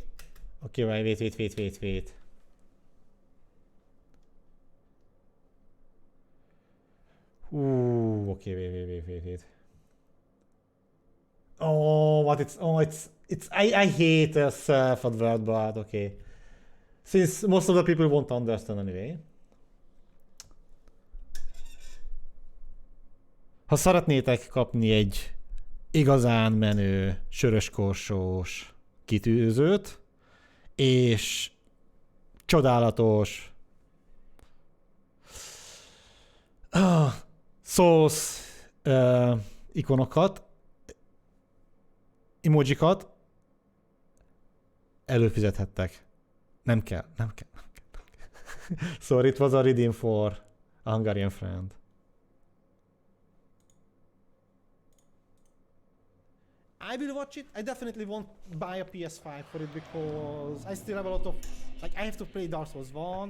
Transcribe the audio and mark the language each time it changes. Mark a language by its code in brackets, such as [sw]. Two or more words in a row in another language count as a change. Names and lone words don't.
[en] Okay, wait. Ooh, okay, wait. Oh, what it's I hate self-advert, but okay. Since most of the people won't understand anyway. [hu] Ha szeretnétek kapni egy igazán menő, söröskorsós kitűzőt, és csodálatos szósz ikonokat, emojikat, előfizethettek. Nem kell. [en] Sorry, it was a redeem for a Hungarian friend. I will watch it. I definitely won't buy a PS5 for it because I still have a lot of like I have to play Dark Souls 1.